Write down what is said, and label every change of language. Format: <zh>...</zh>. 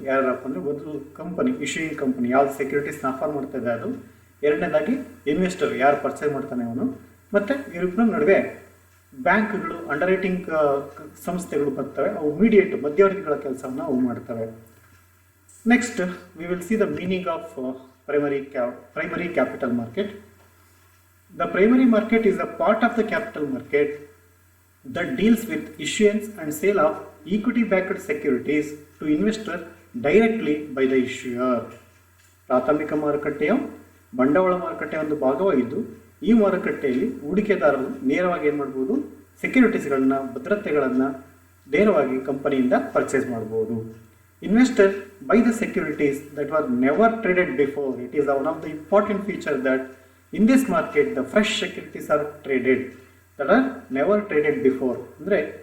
<kn>ಯಾರಪ್ಪ ಅಂದರೆ, ಒಂದು ಕಂಪನಿ, ಇಶ್ಯೂಯಿಂಗ್ ಕಂಪನಿ ಯಾವ್ದು ಸೆಕ್ಯೂರಿಟೀಸ್ನ ಆಫರ್ ಮಾಡ್ತಾ ಇದೆ ಅದು. ಎರಡನೇದಾಗಿ ಇನ್ವೆಸ್ಟರ್ ಯಾರು ಪರ್ಚೇಸ್ ಮಾಡ್ತಾನೆ ಅವನು. ಮತ್ತು ಇವ್ರ ನಡುವೆ ಬ್ಯಾಂಕ್ಗಳು, ಅಂಡರ್ರೈಟಿಂಗ್ ಸಂಸ್ಥೆಗಳು ಬರ್ತವೆ, ಅವು ಮಧ್ಯವರ್ತಿಗಳ ಕೆಲಸವನ್ನು ಅವು ಮಾಡ್ತವೆ.</kn> <en>Next, we will see the meaning of primary capital market. The primary market is a part of the capital market that deals with issuance and sale of equity-backed securities to investor directly by the issuer.</en> <kn>ಪ್ರಾಥಮಿಕ ಮಾರುಕಟ್ಟೆಯ ಬಂಡವಾಳ ಮಾರುಕಟ್ಟೆಯ ಒಂದು ಭಾಗವಾಗಿದ್ದು, ಈ ಮಾರುಕಟ್ಟೆಯಲ್ಲಿ ಹೂಡಿಕೆದಾರರು ನೇರವಾಗಿ ಏನು ಮಾಡ್ಬೋದು, ಸೆಕ್ಯೂರಿಟೀಸ್ಗಳನ್ನ, ಭದ್ರತೆಗಳನ್ನು ನೇರವಾಗಿ ಕಂಪನಿಯಿಂದ ಪರ್ಚೇಸ್ ಮಾಡ್ಬೋದು.</kn> <en>Investor buy the securities that were never traded before. It is one of the important feature that in this market the fresh securities are traded that are never traded before. ಅಂದರೆ</en>